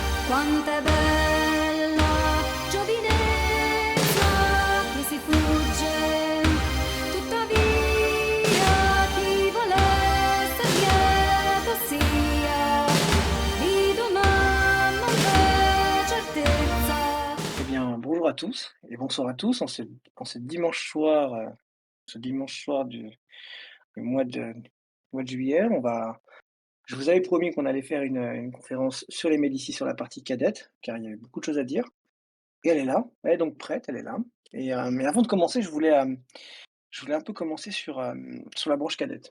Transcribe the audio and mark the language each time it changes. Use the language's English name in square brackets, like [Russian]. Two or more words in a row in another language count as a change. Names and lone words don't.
[Italian] Quanto è bella giovinezza che si fugge, tuttavia chi vuole esser lieto sia, di doman non c'è certezza. [French] Eh bien, bonjour à tous et bonsoir à tous en ce dimanche soir du mois de juillet. Je vous avais promis qu'on allait faire une conférence sur les Médicis sur la partie cadette, car il y avait beaucoup de choses à dire et elle est là, elle est donc prête, elle est là mais avant de commencer, je voulais un peu commencer sur la branche cadette.